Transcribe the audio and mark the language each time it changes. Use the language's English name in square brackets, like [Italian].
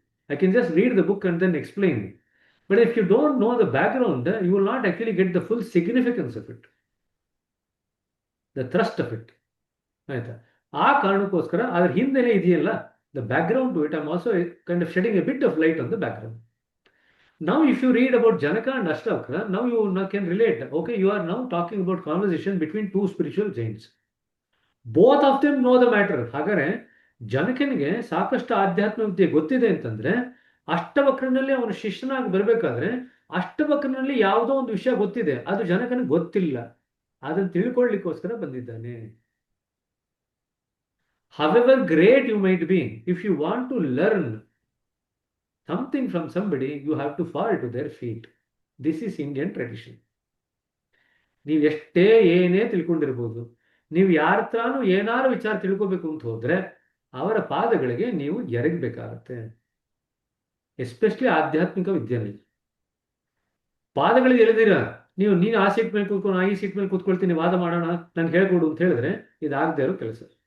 [English] I can just read the book and then explain. But if you don't know the background, you will not actually get the full significance of it, the thrust of it. [Kannada] ಆಯ್ತಾ? ಆ ಕಾರಣಕ್ಕೋಸ್ಕರ ಅದ್ರ ಹಿನ್ನೆಲೆ ಇದೆಯಲ್ಲ, [English] The background to it, I am also kind of shedding a bit of light on the background. Now, if you read about Janaka and Ashtavakra, now you can relate. Okay, you are now talking about conversation between two spiritual giants. Both of them know the matter. [Kannada] ಹಾಗಾದ್ರೆ ಜನಕನಿಗೆ ಸಾಕಷ್ಟು ಆಧ್ಯಾತ್ಮ ವಿದ್ಯೆ ಗೊತ್ತಿದೆ ಅಂತಂದ್ರೆ, ಅಷ್ಟವಕ್ರನಲ್ಲಿ ಅವನು ಶಿಷ್ಯನಾಗಿ ಬರಬೇಕಾದ್ರೆ ಅಷ್ಟವಕ್ರನಲ್ಲಿ ಯಾವುದೋ ಒಂದು ವಿಷಯ ಗೊತ್ತಿದೆ, ಅದು ಜನಕನಿಗೆ ಗೊತ್ತಿಲ್ಲ. ಅದನ್ನು ತಿಳ್ಕೊಳ್ಳಿಕ್ಕೋಸ್ಕರ ಬಂದಿದ್ದಾನೆ. [English] However great you might be, if you want to learn something from somebody, you have to fall to their feet. This is Indian tradition. [Kannada] ನೀವು ಎಷ್ಟೇ ಏನೇ ತಿಳ್ಕೊಂಡಿರ್ಬೋದು, ನೀವು ಯಾರ ಹತ್ರನೂ ಏನಾರು ವಿಚಾರ ತಿಳ್ಕೋಬೇಕು ಅಂತ ಹೋದ್ರೆ ಅವರ ಪಾದಗಳಿಗೆ ನೀವು ಎರಗಬೇಕಾಗತ್ತೆ. ಎಸ್ಪೆಷಲಿ ಆಧ್ಯಾತ್ಮಿಕ ವಿದ್ಯೆಯಲ್ಲಿ ಪಾದಗಳಿಗೆ ಎಳೆದಿರ ನೀನು ಆ ಸೀಟ್ ಮೇಲೆ ಕೂತ್ಕೊಂಡು ಈ ಸೀಟ್ ಮೇಲೆ ಕೂತ್ಕೊಳ್ತೀನಿ, ವಾದ ಮಾಡೋಣ, ನನ್ಗೆ ಹೇಳ್ಕೊಡು ಅಂತ ಹೇಳಿದ್ರೆ ಇದಾಗದೇ ಇರೋ ಕೆಲಸ.